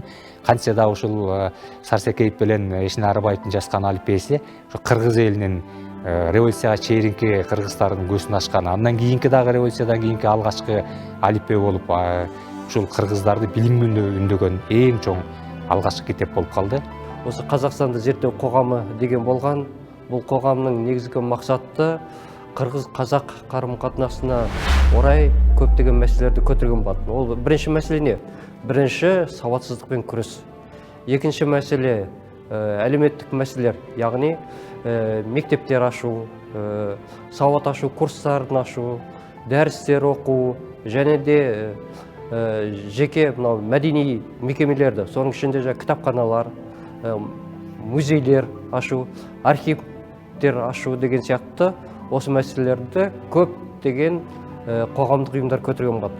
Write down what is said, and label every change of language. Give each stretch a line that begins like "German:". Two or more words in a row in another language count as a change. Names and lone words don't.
Kyrgyz: Кантсе да ушул Сарсекеев менен Эшенали Арабаевдин жазган алипеси ошо кыргыз элинин революцияга чейинки кыргыздардын көзүн ачкан, андан кийинки дагы революциядан кийинки алгачкы алипе болуп, ушул кыргыздарды билимге үндөгөн эң чоң алгачкы китеп болуп калды.
Kazakh: Осы Қазақстанды зерттеу қоғамы деген болған. Бұл қоғамның негізгі мақсаты қырғыз-қазақ қарым-қатынасына орай көптеген мәселелерді көтерген болатын. Ол бірінші мәселе не? Бірінші сауатсыздықпен күрес. Екінші мәселе әлеуметтік мәселелер, яғни мектептер ашу, сауат ашу курстарын ашу, дәрістер оқу, және де жеке мәдени мекемелерді, соның ішінде кітапханалар, музейлер ашу, архивтер ашу деген сияқты осы мәселелерді көптеген қоғамдық ұйымдар көтерген болатын.